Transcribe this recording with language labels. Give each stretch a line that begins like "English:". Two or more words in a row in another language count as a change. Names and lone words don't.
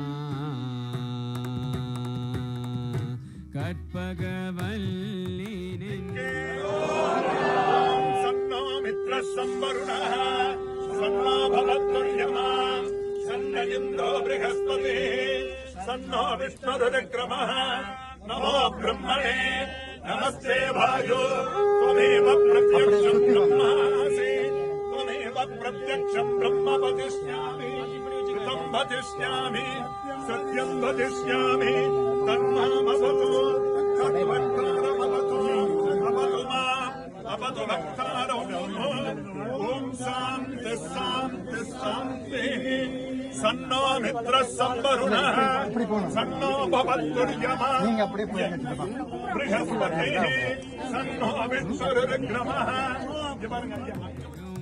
Tamil: கற்பகவல்லினின்
Sanskrit: शन्नो मित्रः शंवरुणः शन्नो भवत्वर्यमा शन्न इन्द्रो बृहस्पतिः शन्नो विष्णुरुरुक्रमः नमो ब्रह्मणे नमस्ते वायो त्वमेव प्रत्यक्षं ब्रह्मासि त्वमेव प्रत्यक्षं ब्रह्म वदिष्यामि कृतं वदिष्यामि सत्यं वदिष्यामि तन्मामवतु तद्वक्तारमवतु अवतु माम् अवतु वक्तारम् ॐ शान्ति शान्ति शान्तिः सन्नो मित्रः संवरुणः सन्नो भवत्तुर्यमा बृहस्पतिः सन्नो विष्णुरुक्रमः